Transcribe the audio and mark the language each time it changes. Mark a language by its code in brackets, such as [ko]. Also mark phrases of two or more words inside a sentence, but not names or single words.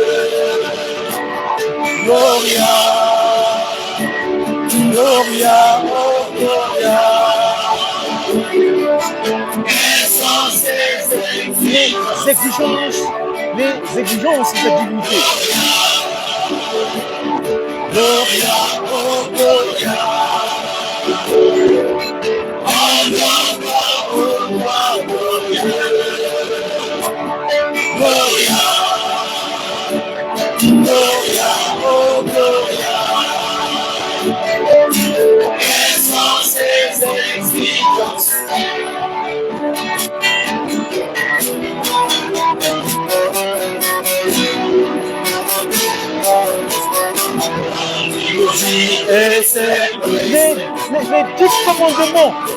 [la] Gloria, Gloria, oh Gloria. [fr] quelles sont ses exigences? Les exigences de cette divinité. [la] Gloria, oh Gloria, [fr] oh glorieux, [la] Gloria, Gloria, oh Gloria, [fr] quelles sont ses exigences? Et c'est les 10 commandements.